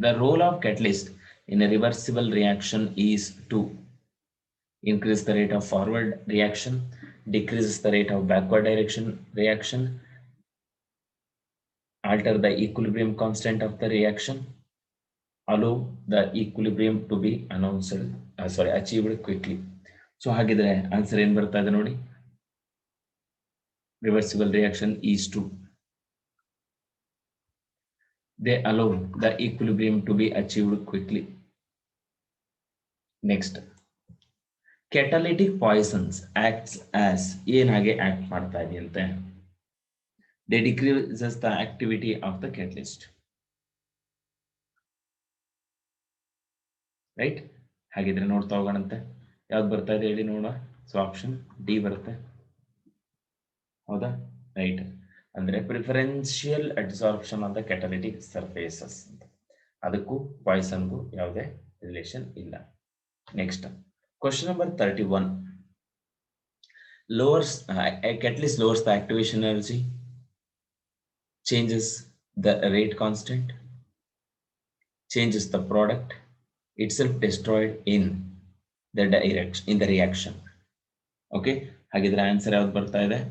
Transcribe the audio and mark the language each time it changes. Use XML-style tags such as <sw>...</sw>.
<en>The role of catalyst in a reversible reaction is to increase the rate of forward reaction, decrease the rate of backward direction reaction, alter the equilibrium constant of the reaction, allow the equilibrium to be achieved quickly.</en> <kn>So ಹಾಗಿದ್ರೆ answer ಏನು ಬರ್ತಾ ಇದೆ ನೋಡಿ.</kn> <en>Reversible reaction is to they allow the equilibrium to be achieved quickly. Next, catalytic poisons acts as</en> <kn>ಏನಾಗೆ act ಮಾಡ್ತಾ ಇದೆಯಂತೆ.</kn> <en>They decreases the activity of the catalyst. Right?</en> <kn>ಹಾಗಿದ್ರೆ ನೋಡ್ತಾ ಹೋಗೋಣಂತೆ. ಯಾವ್ದು ಬರ್ತಾ ಇದೆ ಹೇಳಿ ನೋಡುವ. ಸೊ ಆಪ್ಷನ್ ಡಿ ಬರುತ್ತೆ. ಹೌದಾ? ರೈಟ್.</kn> <en>ಅಂದ್ರೆ preferential adsorption of the catalytic surfaces.</en> <kn>ಅದಕ್ಕೂ ಪಾಯ್ಸನ್ಗೂ ಯಾವುದೇ ರಿಲೇಷನ್ ಇಲ್ಲ. Next, question number 31.</kn> <en>Lowers a catalyst lowers the activation energy, changes the rate constant, changes the product, itself destroyed in the reaction.</en> <kn>Okay, ಹಾಗಿದ್ರೆ answer ಯಾವ್ದು ಬರ್ತಾ ಇದೆ?</kn>